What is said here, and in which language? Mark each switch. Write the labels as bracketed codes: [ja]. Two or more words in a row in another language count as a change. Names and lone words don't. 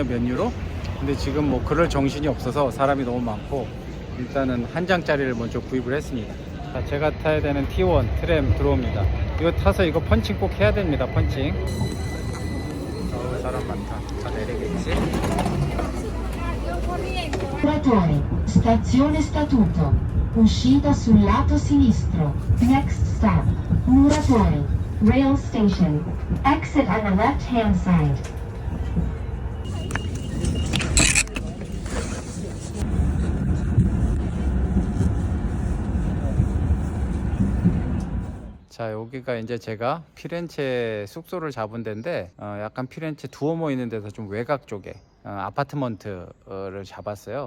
[ko] 몇 유로. 근데 지금 뭐 그럴 정신이 없어서 사람이 너무 많고 일단은 한 장짜리를 먼저 구입을 했습니다. 자, 제가 타야 되는 T1 트램 들어옵니다. 이거 타서 이거 펀칭 꼭 해야 됩니다. 펀칭. 사람 많다. 다 내리겠지? [it] Muratore, stazione Statuto. Uscita sul lato sinistro. [en] Next stop. Muratore. Rail station. Exit on the left-hand side. [ko] 자 여기가 이제 제가 피렌체 숙소를 잡은 데인데 약간 피렌체 두오모 있는 데서 좀 외곽 쪽에 아파트먼트를 잡았어요.